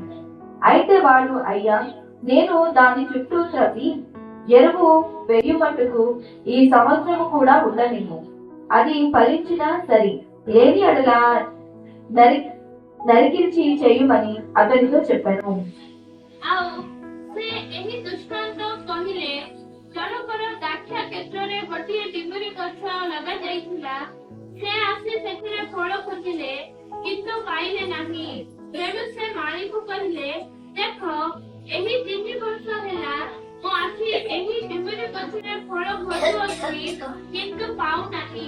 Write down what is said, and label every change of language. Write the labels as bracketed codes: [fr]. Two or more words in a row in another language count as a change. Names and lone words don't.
[te] అయితే వాడు, అయ్యా, నేను దాని చుట్టూ త్రవ్వి ఎరువు వేయుమట్టుకు ఈ సంవత్సరము కూడా ఉండనిమ్ము. అది ఫలించినా సరి, లేని అడలా నరికించి చేయుమని అతనితో చెప్పాను. [or] ଆଉ ସେ ଏହି ଦୃଷ୍ଟାନ୍ତ କହିଲେ, ଜଣକର ଦ୍ରାକ୍ଷା କ୍ଷେତ୍ରରେ ଗୋଟିଏ ଡିମୁରି ଗଛ ଲଗାଯାଇଥିଲା। ସେ ଆସି ସେଥିରେ ଫଳ ଖୋଜିଲେ, କିନ୍ତୁ ପାଇଲେ ନାହିଁ। ତେଣୁ ସେ ମାଳିକୁ କହିଲେ, ଦେଖ, ଏହି 3 ବର୍ଷ ହେଲା ମୁଁ ଆସି ଏହି ଡିମୁରି ଗଛରେ ଫଳ ଖୋଜୁଅଛି, କିନ୍ତୁ ପାଉନାହିଁ।